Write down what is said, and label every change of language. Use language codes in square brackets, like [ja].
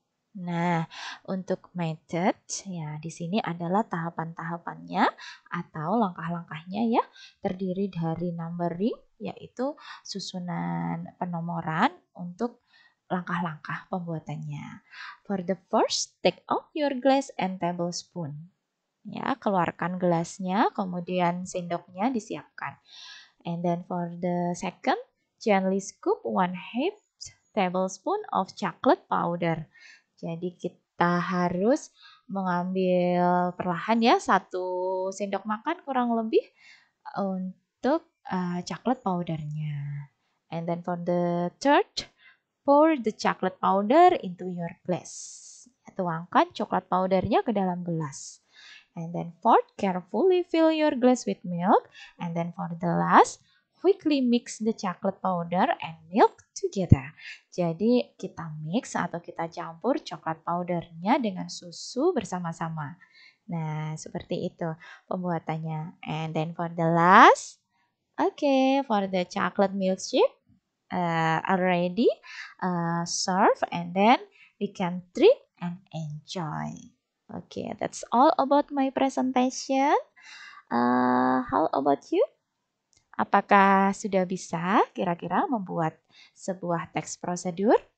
[id] Nah, untuk method ya di sini adalah tahapan-tahapannya atau langkah-langkahnya ya, terdiri dari numbering yaitu susunan penomoran untuk langkah-langkah pembuatannya. [en] For the first, take out your glass and tablespoon. [id] Ya, keluarkan gelasnya, kemudian sendoknya disiapkan. [en] And then for the second, gently scoop 1/2 tablespoon of chocolate powder. [id] Jadi kita harus mengambil perlahan ya 1 sendok makan kurang lebih untuk chocolate powdernya. [en] And then for the third, pour the chocolate powder into your glass. [id] Tuangkan coklat powdernya ke dalam gelas. [en] And then fourth, carefully fill your glass with milk. And then for the last, quickly mix the chocolate powder and milk together. [id] Jadi kita mix atau kita campur coklat powdernya dengan susu bersama-sama. Nah, seperti itu pembuatannya. [en] And then for the last, okay, for the chocolate milkshake, already serve and then we can drink and enjoy. Okay, that's all about my presentation. How about you? [id] Apakah sudah bisa kira-kira membuat sebuah teks prosedur?